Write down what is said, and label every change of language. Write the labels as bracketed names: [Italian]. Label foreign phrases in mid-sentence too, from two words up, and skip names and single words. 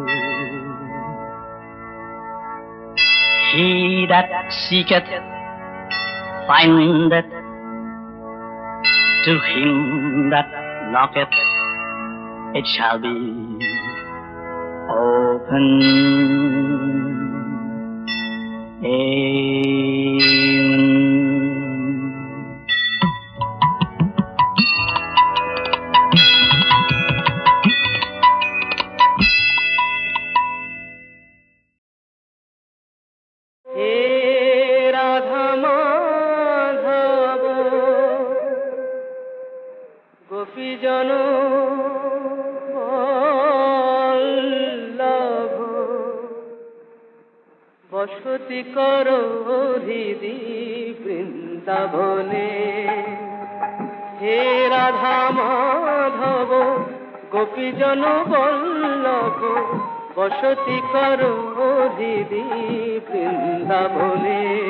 [English] He that seeketh findeth, to him that knocketh it shall be open. Amen. [Bangla] হে রাধা মাধব গোপী জনো বসতি করো হৃদি বৃন্দাবনে হে রাধা মাধব গোপীজন বল্লভ বসতি করো হৃদি বৃন্দাবনে